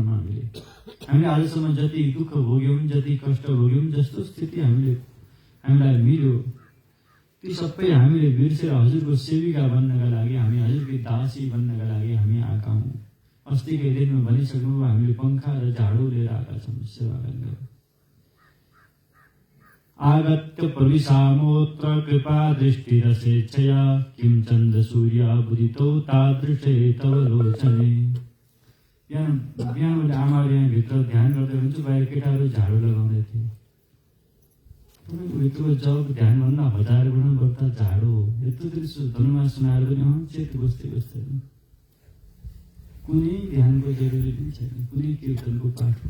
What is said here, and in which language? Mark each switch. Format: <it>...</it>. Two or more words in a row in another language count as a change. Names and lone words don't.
<ne>हामीले आजसम्म जति दुःख भोग्यौँ, जति कष्ट भोग्यौँ, जस्तो स्थिति हामीलाई मिल्यो, ती सबै हामीले बिर्सेर हजुरको सेविका बन्नका लागि, हामी हजुरकी दासी बन्नका लागि हामी आएका हौँ। अस्तिकै दिनमा भनिसक्नु हामीले पङ्खा र झाडु लिएर आएका छौँ सेवा गर्ने।</ne> <sa>आगत्य प्रविशामोत्र कृपा दृष्टिरसेच्छया किं चन्द्र सूर्य बुदितौ तादृशे तव लोचने।</sa> <ne>बिहान मैले आमाले यहाँ भित्र ध्यान गर्दै हुन्छु, बाहिर केटाहरू झाडु लगाउँदै थिए। यत्रो जब ध्यानभन्दा 1000 गुणा बढ्दा झाडु हो। यत्रो धनुमा सुनाएर पनि चेत बस्दै बस्दैन। कुनै ध्यानको जरुरी पनि छैन, कुनै कीर्तनको पाठको।</ne>